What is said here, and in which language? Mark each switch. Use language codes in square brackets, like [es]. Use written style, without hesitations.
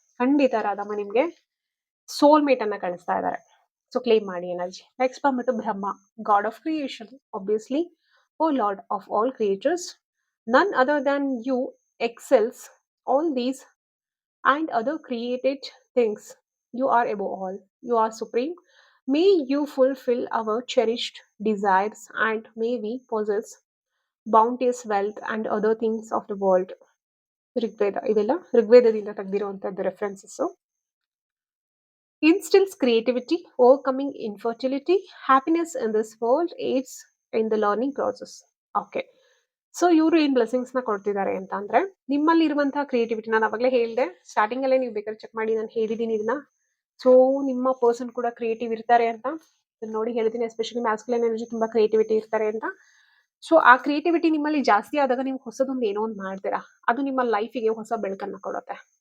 [kn] ಖಂಡಿತ ರಾಧಮ್ಮ ನಿಮ್ಗೆ ಸೋಲ್ಮೇಟ್ ಅನ್ನ ಕಳಿಸ್ತಾ ಇದ್ದಾರೆ. ಸೊ ಕ್ಲೇಮ್ ಮಾಡಿ ಎನರ್ಜಿ. ನೆಕ್ಸ್ಟ್ ಬಂದ್ಬಿಟ್ಟು ಬ್ರಹ್ಮ, god of creation. [en] Obviously, o lord of all creatures, none other than you excels all these and other created things. You are above all. You are supreme. May you fulfill our cherished desires and may we possess bounteous wealth and other things of the world. [kn] Rigveda. ಇದೆಲ್ಲ ಋಗ್ವೇದದಿಂದ ತೆಗೆದಿರುವಂತದ್ದು references. [en] Instills creativity, overcoming infertility, happiness in this world, aids in the learning process. Okay. [kn] So ಇವರು ಏನ್ blessings ನ ಕೊಡ್ತಿದ್ದಾರೆ ಅಂತ ಅಂದ್ರೆ, ನಿಮ್ಮಲ್ಲಿ ಇರುವಂತಹ creativity, ನಾನು ಅವಾಗಲೇ ಹೇಳಿದೆ, ಸ್ಟಾರ್ಟಿಂಗ್ ಅಲ್ಲೇ ನೀವು ಬೇಕಾದ್ರೆ ಚೆಕ್ ಮಾಡಿ, ನಾನು ಹೇಳಿದ್ದೀನಿ ಇದನ್ನ. ಸೊ ನಿಮ್ಮ ಪರ್ಸನ್ ಕೂಡ ಕ್ರಿಯೇಟಿವ್ ಇರ್ತಾರೆ ಅಂತ ನೋಡಿ ಹೇಳಿದ್ದೀನಿ. ಎಸ್ಪೆಷಲಿ ಮ್ಯಾಸ್ಕ್ಯುಲೈನ್ ಎನರ್ಜಿ ತುಂಬಾ ಕ್ರಿಯೇಟಿವಿಟಿ ಇರ್ತಾರೆ ಅಂತ. ಸೊ ಆ ಕ್ರಿಯೇಟಿವಿಟಿ ನಿಮ್ಮಲ್ಲಿ ಜಾಸ್ತಿ ಆದಾಗ ನೀವು ಹೊಸದೊಂದು ಏನೋ ಒಂದು ಮಾಡ್ತೀರಾ, ಅದು ನಿಮ್ಮ ಲೈಫಿಗೆ ಹೊಸ ಬೆಳಕನ್ನ ಕೊಡುತ್ತೆ.